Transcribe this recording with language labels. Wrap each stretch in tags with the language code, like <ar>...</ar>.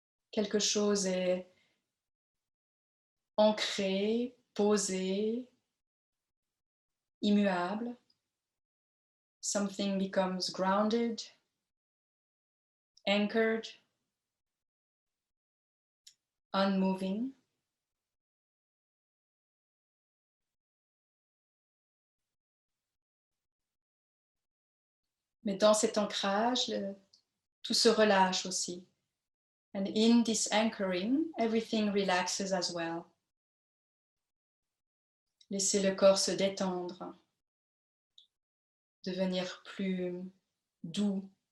<fr>Quelque chose est ancré, posé, immuable.</fr> <en>Something becomes grounded, anchored, unmoving.</en> <fr>Mais dans cet ancrage, tout se relâche aussi.</fr> <en>And in this anchoring, everything relaxes as well.</en> <fr>Laissez le corps se détendre, devenir plus doux.</fr>